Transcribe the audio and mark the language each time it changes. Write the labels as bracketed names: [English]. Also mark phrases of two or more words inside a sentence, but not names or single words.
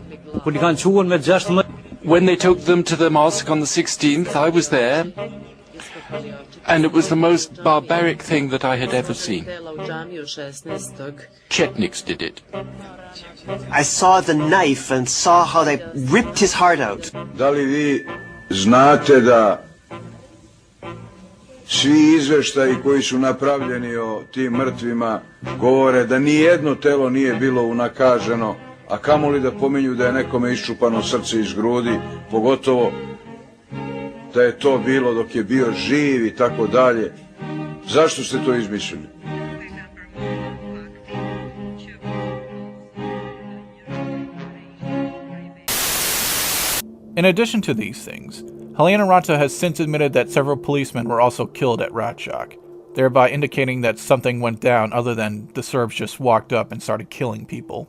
[English] When they took them to the mosque on the 16th, I was there, and it was the most barbaric thing that I had ever seen. Chetniks did it. I saw the knife and saw how they ripped his heart out. [Serbian] Da li vi znate da svi izveštaji koji su napravljeni o tim mrtvima govore da nijedno telo nije bilo unakaženo, a kamoli da pominju da je nekome iščupano srce iz grudi, pogotovo da je to bilo dok je bio živ i tako dalje. Zašto ste to izmislili? [English] In addition to these things, Helena Ranta has since admitted that several policemen were also killed at Ratchak, thereby indicating that something went down other than the Serbs just walked up and started killing people.